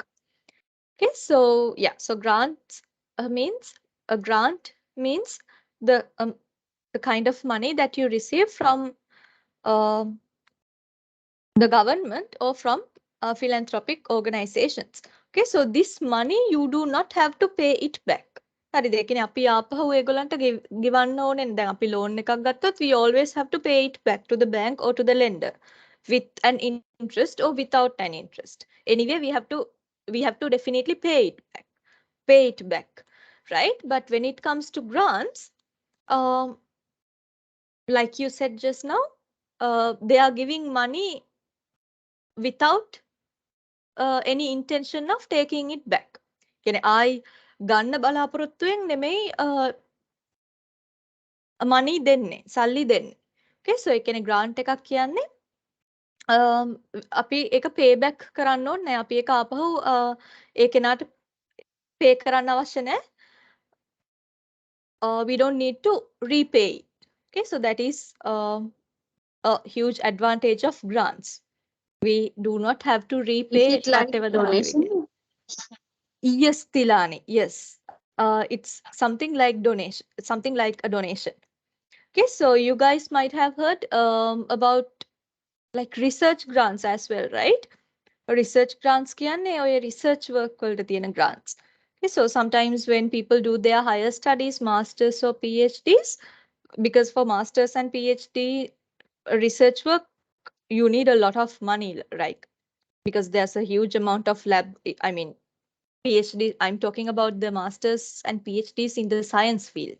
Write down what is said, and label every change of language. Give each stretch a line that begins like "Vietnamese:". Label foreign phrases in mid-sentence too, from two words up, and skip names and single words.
English: Okay, so yeah, so grants means a grant means the kind of money that you receive from um the government or from philanthropic organizations. Okay, so this money you do not have to pay it back.
Sinhala: හරිද? ඒ කියන්නේ අපි ආපහු ඒගොල්ලන්ට ගෙවන්න ඕනේ නැහැ. දැන් අපි loan එකක් ගත්තොත්
English: we always have to pay it back to the bank or to the lender with an interest or without an interest. Anyway, we have to definitely pay it back, right? But when it comes to grants, um, like you said just now, they are giving money without any intention of taking it back.
Sinhala: කියන්නේ ආයි ගන්න බලාපොරොත්තුවෙන් නෙමෙයි money දෙන්නේ, සල්ලි දෙන්නේ.
English: Okay, so
Sinhala: ඒ කියන්නේ grant එකක් කියන්නේ අපි ඒක
English: pay back
Sinhala: කරන්න ඕනේ නැහැ. අපි ඒක ආපහු ඒ කෙනාට pay කරන්න අවශ්‍ය නැහැ.
English: We don't need to repay it. Okay, so that is a huge advantage of grants. We do not have to repay Is it like whatever the money we get. donation? Yes, Tilani. Yes. It's something like donation, something like a donation. Okay, so you guys might have heard about like research grants as well, right? Research grants
Sinhala: කියන්නේ ඔය
English: research work
Sinhala: වලට තියෙන grants.
English: Okay, so sometimes when people do their higher studies, masters or PhDs, because for masters and PhD research work, you need a lot of money, right? Because there's a huge amount of lab, I mean, PhD, I'm talking about the masters and PhDs in the science field.